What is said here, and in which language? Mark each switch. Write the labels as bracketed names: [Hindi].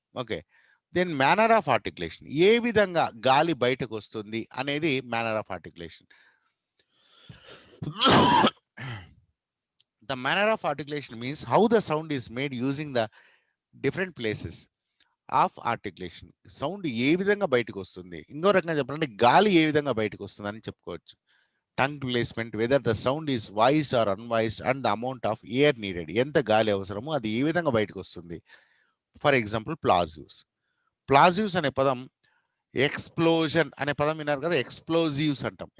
[Telugu] Okay, then manner of articulation, ఏ విధంగా గాలి బయటకు వస్తుంది అనేది manner of articulation. [English] The manner of articulation means how the sound is made using the different places of articulation. [Telugu] Sound ఏ విధంగా బయటకు వస్తుంది, ఇంకో రకంగా చెప్పాలంటే గాలి ఏ విధంగా బయటకు వస్తుంది అని చెప్పుకోవచ్చు. [English] tongue placement, whether the sound is voiced or unvoiced and the amount of air needed, [Telugu] ఎంత గాలి అవసరమో అది ఏ విధంగా బయటకు వస్తుంది. For example ప్లాజివ్స్. ప్లాజివ్స్ అనే పదం, ఎక్స్ప్లోజన్ అనే పదం విన్నారు కదా, ఎక్స్ప్లోజివ్స్ అంటాం.